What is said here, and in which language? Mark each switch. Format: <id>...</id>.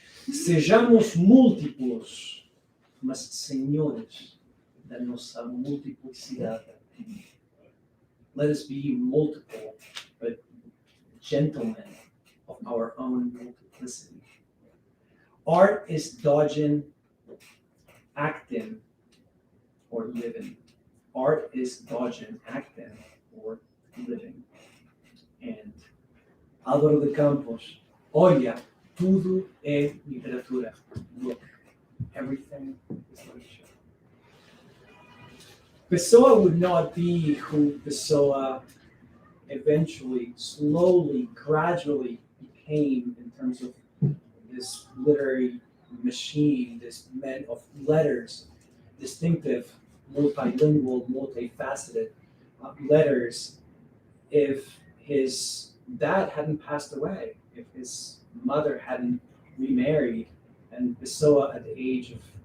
<pt>Sejamos múltiplos, mas senhores da nossa multiplicidade.</pt> <en>Let us be multiple, but gentlemen of our own multiplicity. Art is dodging, acting, or living. Art is dodging, acting, or living.</en> <pt>And Álvaro de Campos, olha, tudo é literatura.</pt> <en>Look, everything is literature. Pessoa would not be who Pessoa eventually, slowly, gradually became in terms of this literary machine, this man of letters, distinctive, multilingual, multifaceted letters, if his dad hadn't passed away, if his mother hadn't remarried, and Pessoa at the</en>